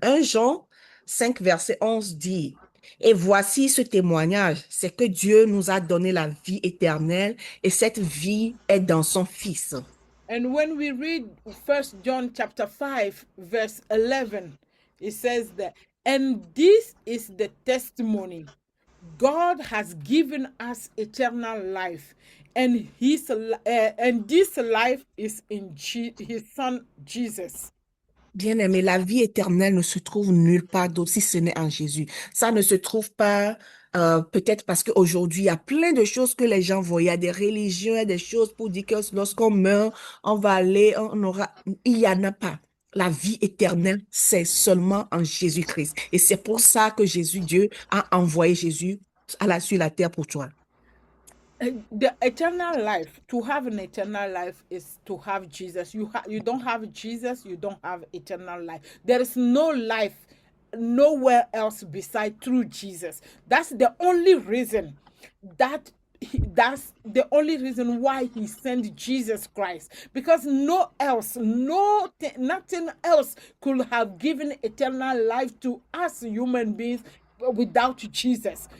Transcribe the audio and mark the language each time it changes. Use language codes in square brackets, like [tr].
[fr] 1 Jean 5, verset 11 dit, et voici ce témoignage, c'est que Dieu nous a donné la vie éternelle et cette vie est dans son Fils. [en] And when we read 1 John chapter 5, verse 11, it says that, and this is the testimony. God has given us eternal life, and this life is in His Son Jesus. [fr] Bien-aimé, la vie éternelle ne se trouve nulle part d'autre si ce n'est en Jésus. Ça ne se trouve pas peut-être parce qu'aujourd'hui, il y a plein de choses que les gens voient. Il y a des religions, il y a des choses pour dire que lorsqu'on meurt, on va aller, on aura... Il n'y en a pas. La vie éternelle, c'est seulement en Jésus-Christ. Et c'est pour ça que Jésus, Dieu, a envoyé Jésus sur la terre pour toi. [en] The eternal life, to have an eternal life is to have Jesus. You don't have Jesus, you don't have eternal life. There is no life nowhere else beside through Jesus. That's the only reason that's the only reason why He sent Jesus Christ, because nothing else could have given eternal life to us human beings without Jesus.